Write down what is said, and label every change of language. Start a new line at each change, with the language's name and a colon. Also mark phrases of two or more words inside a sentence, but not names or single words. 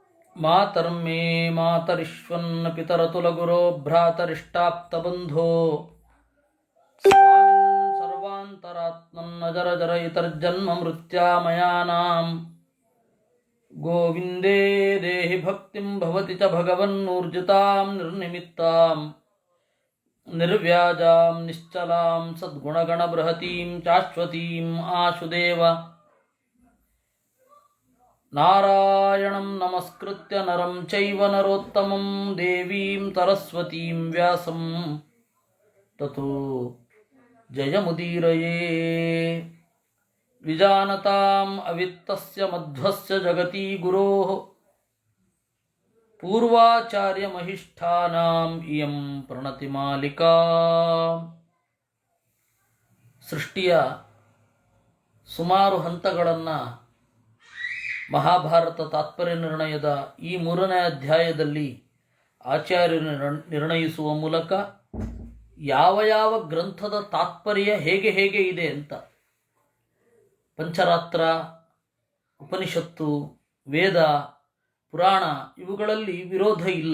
Sanskrit: ಮಾತರ್ಮೇ ಮಾತರಿಶ್ವನ್ನ ಪಿತರತುಲಗುರೋ ಭ್ರಾತರಿಷ್ಟಾಪ್ತಬಂಧೋ ಸ್ವಾಮಿನ್ ಸರ್ವಾಂತರಾತ್ಮನ್ನ ಜರ ಜರ ಇತರ್ಜನ್ಮ ಮೃತ್ಯಾಮಯಾನಾಂ ಗೋವಿಂದೇ ದೇಹಿ ಭಕ್ತಿಂ ಭವತಿ ಚ ಭಗವನ್ನೂರ್ಜಿತಾಂ ನಿರ್ನಿಮಿತ್ತಾಂ ನಿರ್ವ್ಯಾಜಾಂ ನಿಶ್ಚಲಾಂ ಸದ್ಗುಣಗಣಬೃಹತೀಂ ಶಾಶ್ವತೀಂ ಆಶುದೇವ ನಾರಾಯಣಂ ನಮಸ್ಕೃತ್ಯ ನರಂ ಚೈವ ನರೋತ್ತಮಂ ದೇವೀಂ ಸರಸ್ವತೀಂ ವ್ಯಾಸಂ ತತೋ ಜಯಮುದೀರಯೇ. ವಿಜಾನತಾಂ ಅವಿತ್ತಸ್ಯ ಮಧ್ವಸ್ಯ ಜಗತಿ ಗುರೋಃ ಪೂರ್ವಾಚಾರ್ಯಮಹಿಷ್ಠಾನಾಂ ಇಯಂ ಪ್ರಣತಿಮಾಲಿಕಾ.
Kannada: ಸೃಷ್ಟಿಯ ಸುಮಾರು ಹಂತಗಳನ್ನು ಮಹಾಭಾರತ ತಾತ್ಪರ್ಯ ನಿರ್ಣಯದ ಈ 3ನೇ ಅಧ್ಯಾಯದಲ್ಲಿ ಆಚಾರ್ಯರು ನಿರ್ಣಯಿಸುವ ಮೂಲಕ ಯಾವ ಯಾವ ಗ್ರಂಥದ ತಾತ್ಪರ್ಯ ಹೇಗೆ ಇದೆ ಅಂತ, ಪಂಚರಾತ್ರ, ಉಪನಿಷತ್ತು, ವೇದ, ಪುರಾಣ ಇವುಗಳಲ್ಲಿ ವಿರೋಧ ಇಲ್ಲ.